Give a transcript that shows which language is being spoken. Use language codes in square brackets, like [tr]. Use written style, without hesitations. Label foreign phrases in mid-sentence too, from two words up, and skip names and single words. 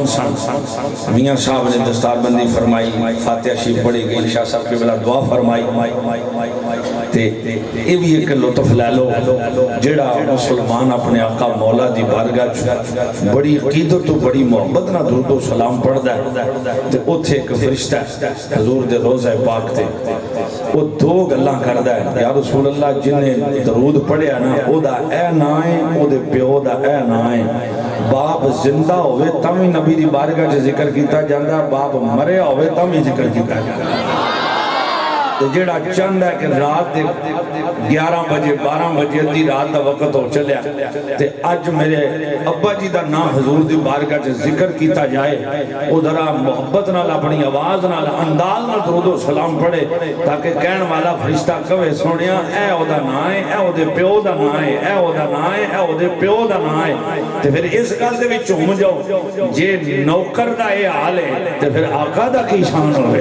[ur] سن، میاں صاحب نے دستار بندی فرمائی، فاتحہ شریف پڑھی گئی، شاہ صاحب کے بلا دعا فرمائی، تے یہ بھی ایک لطف لے لو [pa] جڑا مسلمان اپنے آقا مولا دی بارگاہ بڑی عقیدت و بڑی محبت نہ درود و سلام پڑھدا ہے، تے اوتھے ایک فرشتہ حضور دے روزہ پاک تے وہ دو گلاں کردا ہے، [ar] یا رسول اللہ [pa] جن نے درود پڑھیا نا او دا اے نہ ہے، او دے پیو دا اے نہ ہے، باپ زندہ ہوئے تم ہی نبی دی بارگاہ چ ذکر کیتا جاندا، باپ مریا ہوئے تم ہی ذکر کیتا جاندا۔ جیڑا چند ہے کہ رات دے 11 بجے 12 بجے ادھی رات دا وقت ہو چلیا تے اج میرے ابا جی دا نام حضور دی بارگاہ چ ذکر کیتا جائے، او ذرا محبت نال اپنی آواز نال انداز نال درود و سلام پڑھے تاکہ کہن والا فرشتہ کہے سونیا اے او دا نام ہے، اے او دے پیو دا نام ہے، اے او دا نام ہے، اے او دے پیو دا نام ہے، تے پھر اس گل دے وچ جھوم جاؤ جے نوکر دا اے حال ہے تے پھر آقا دا کی شان ہوے۔